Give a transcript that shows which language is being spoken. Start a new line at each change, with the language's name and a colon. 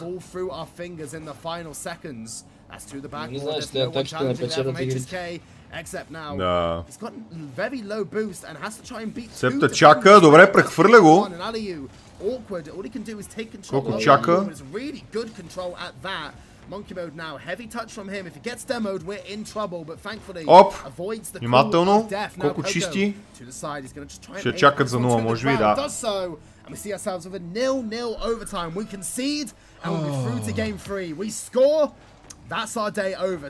English: Fall through our fingers in the final seconds. As to the backboard, there's no one challenging there from HSK, except now he's got very low boost and has to try and beat
Bulgarian: Септа чака, добре, прехвърля го.
English: Awkward, all he can do is take control.
Bulgarian: Коко чака.
English: It's really good control at that. Monkey mode now, heavy touch from him. If he gets demoed, we're in trouble, but thankfully avoids the
Bulgarian: внимателно. Коко чисти. Ще чакат за 0, може би, да.
English: And we see ourselves with a 0-0 overtime. We concede and we'll be through to game 3. We score. That's our day over.